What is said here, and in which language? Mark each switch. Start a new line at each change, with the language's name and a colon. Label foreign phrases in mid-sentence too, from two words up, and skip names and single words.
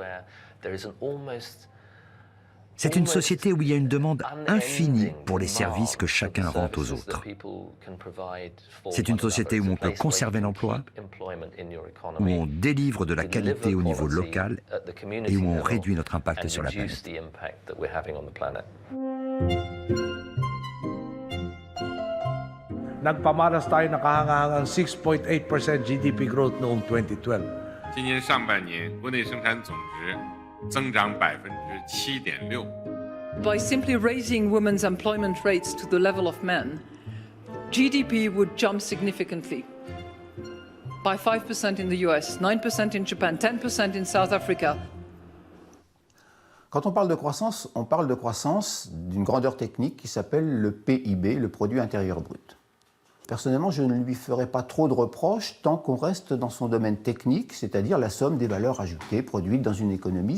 French: C'est une société où il y a une demande infinie pour les services que chacun rend aux autres. C'est une société où on peut conserver l'emploi, où on délivre de la qualité au niveau local et où on réduit notre impact sur la planète.
Filipino: Nagpamalas tayo nakahangahangang 6.8%
English: GDP growth
Filipino: noong 2012.
Chinese: 今年上半年国内生产总值增长7.6%。
English: By simply raising women's employment rates to the level of men, GDP would jump significantly. by 5% in the US, 9% in Japan, 10% in South Africa.
French: Quand on parle de croissance d'une grandeur technique qui s'appelle le PIB, le produit intérieur brut. Personnellement, je ne lui ferai pas trop de reproches tant qu'on reste dans son domaine technique, c'est-à-dire la somme des valeurs ajoutées produites dans une économie.